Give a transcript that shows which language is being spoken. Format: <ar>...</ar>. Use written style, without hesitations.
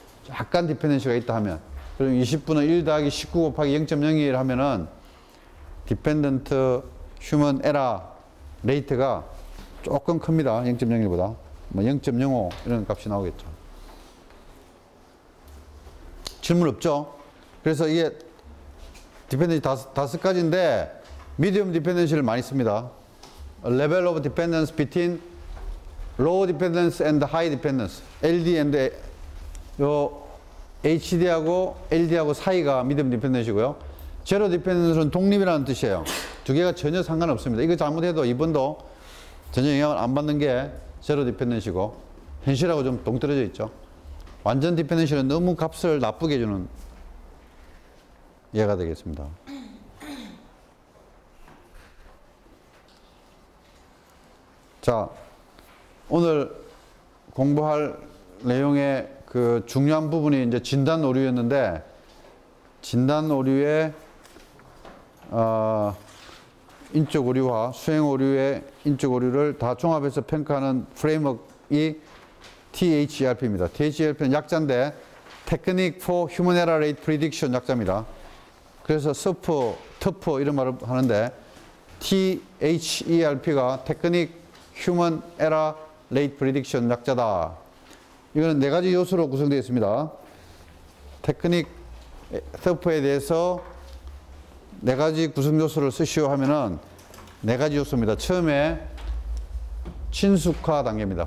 <ko>약간 디펜던시가 있다 하면. 그럼 20분의 1 더하기 19 곱하기 0.01 하면은 디펜던트 휴먼 에러 레이트가 조금 큽니다. 0.01보다. 뭐 0.05 이런 값이 나오겠죠. 질문 없죠? 그래서 이게 디펜던시 다섯 가지인데 미디엄 디펜던시를 많이 씁니다.</ko> <en>Level of dependence between low dependence and high dependence.</en> <ko>LD and 요 HD하고 LD하고 사이가 미디엄 디펜던시고요. 제로 디펜던스는 독립이라는 뜻이에요. 두 개가 전혀 상관없습니다. 이거 잘못해도 이번도 전혀 영향을 안 받는 게 제로 디펜던시고 현실하고 좀 동떨어져 있죠. 완전 디펜던시는 너무 값을 나쁘게 주는 예가 되겠습니다. 자, 오늘 공부할 내용의 그 중요한 부분이 이제 진단 오류였는데, 진단 오류의 인적 오류와 수행 오류의 인적 오류를 다 종합해서 평가하는 프레임워크이 THERP입니다. THERP는 약자인데 Technique for Human Error Rate Prediction 약자입니다. 그래서 SURF, TURF 이런 말을 하는데 THERP가 Technique Human Error Rate Prediction 약자다. 이거는 네 가지 요소로 구성되어 있습니다. 테크닉 SURF에 대해서 네 가지 구성 요소를 쓰시오 하면은 네 가지 요소입니다. 처음에 친숙화 단계입니다.</ko>